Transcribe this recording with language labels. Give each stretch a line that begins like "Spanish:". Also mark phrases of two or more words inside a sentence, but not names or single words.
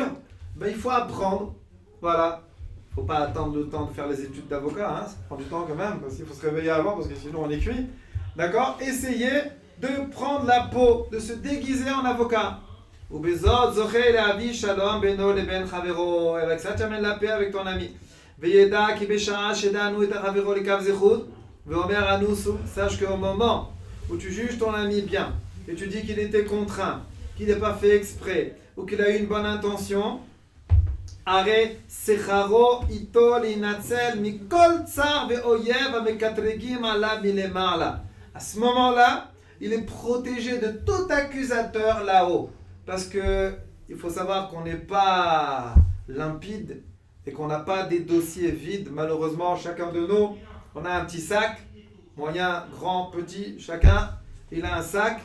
French: Il faut apprendre, voilà. Il ne faut pas attendre le temps de faire les études d'avocat, hein. Ça prend du temps quand même, parce qu'il faut se réveiller avant, parce que sinon on est cuit. D'accord? Essayez de prendre la peau, de se déguiser en avocat.
Hebrew: ובזאת זוכה להביא שלום בינו לבין חברו.
French: Avec ça, tu amènes la paix avec ton ami.
Hebrew: וידע כי בשעה שדן את חברו לכף זכות. ואומר אנוס הוא.
French: Sache qu'au moment où tu juges ton ami bien, et tu dis qu'il était contraint, qu'il n'est pas fait exprès, ou qu'il a eu une bonne intention,
Hebrew: הרי שכרו איתו להינצל מכל צר ואויב המקטרגים עליו מלמעלה.
French: À ce moment-là, il est protégé de tout accusateur là-haut. Parce que il faut savoir qu'on n'est pas limpide et qu'on n'a pas des dossiers vides. Malheureusement, chacun de nous, on a un petit sac, moyen, grand, petit, chacun, il a un sac.